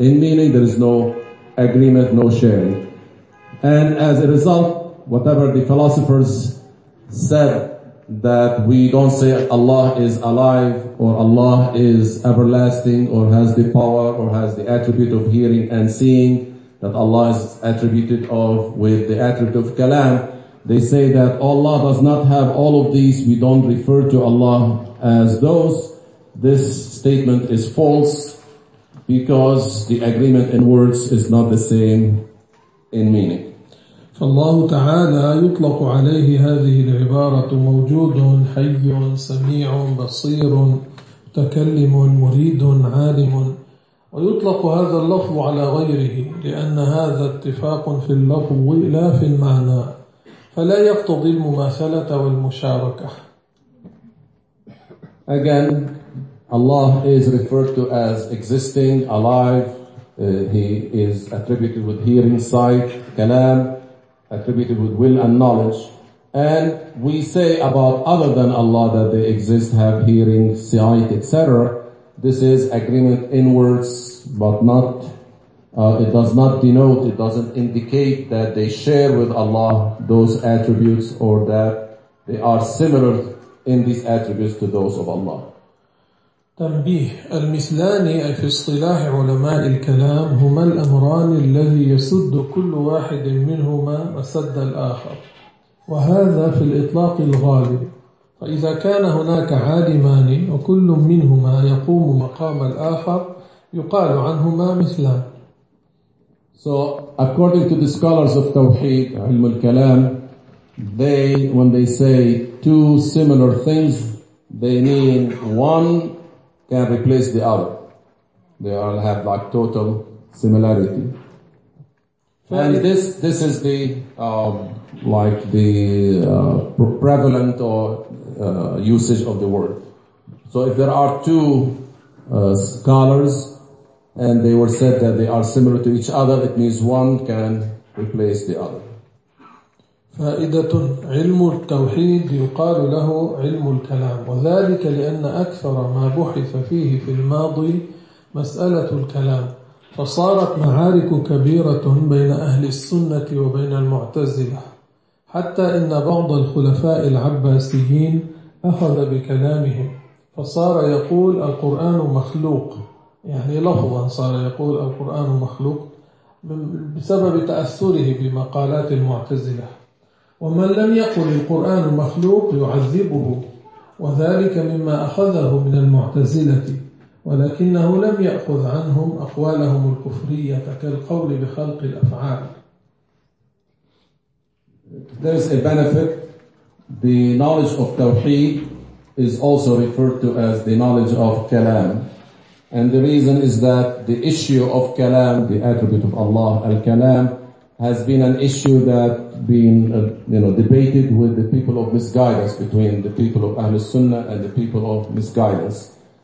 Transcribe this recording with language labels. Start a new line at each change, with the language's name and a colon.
English: In meaning, there is no agreement, no sharing. And as a result, whatever the philosophers said, that we don't say Allah is alive, or Allah is everlasting, or has the power, or has the attribute of hearing and seeing, that Allah is attributed of with the attribute of kalam, they say that Allah does not have all of these, we don't refer to Allah as those. This statement is false because the agreement in words is not the same in meaning.
Arabic: فالله تعالى يطلق عليه هذه العبارة موجود حي سميع بصير تكلم مريد عالم. ويطلق هذا اللفظ على غيره لأن هذا اتفاق في اللفظ لا في المعنى فلا يقتضي المماثلة والمشاركة.
English: Again, Allah is referred to as existing, alive. He is attributed with hearing, sight, kalam, attributed with will and knowledge. And we say about other than Allah that they exist, have hearing, sight, etc. This is agreement in words, but not, it does not denote, it doesn't indicate that they share with Allah those attributes or that they are similar in these attributes to those of Allah.
Arabic: تنبيه المثلان في اصطلاح علماء الكلام هما الأمران الذي يسد كل واحد منهما مسد الآخر وهذا في الإطلاق الغالب فإذا كان هناك عالمان وكل منهما يقوم مقام الآخر يقال عنهما مثلان.
English: So according to the scholars of Tawheed, علم الكلام, they, when they say two similar things, they mean one can replace the other. They all have like total similarity. And this is the like the prevalent or usage of the word. So if there are two scholars and they were said that they are similar to each other, it means one can replace the other.
Arabic: فائدة علم التوحيد يقال له علم الكلام وذلك لأن أكثر ما بحث فيه في الماضي مسألة الكلام فصارت معارك كبيرة بين أهل السنة وبين المعتزلة حتى إن بعض الخلفاء العباسيين أخذ بكلامهم فصار يقول القرآن مخلوق يعني لفظا صار يقول القرآن مخلوق بسبب تأثره بمقالات المعتزلة ومن لم يقل القرآن مخلوق يعذبه وذلك مما أخذه من المعتزلة ولكنه لم يأخذ عنهم أقوالهم الكفرية كالقول بخلق الأفعال.
English: There is a benefit. The knowledge of Tawheed is also referred to as the knowledge of Kalam. And the reason is that the issue of Kalam, the attribute of Allah, Al-Kalam, has been an issue that been debated with the people of misguidance, between the people of Ahlus Sunnah and the people of misguidance.